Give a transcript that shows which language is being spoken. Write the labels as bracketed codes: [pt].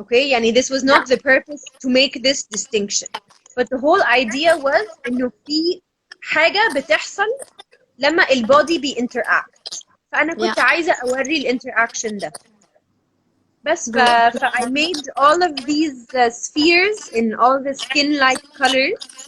[en] okay يعني this was not the purpose to make this distinction, but the whole idea was [ar] انه في حاجة بتحصل لما البودي بيinteract. فأنا كنت عايزة أوري الانتراكشن ده بس. [en] I made all of these spheres in all the skin-like colors.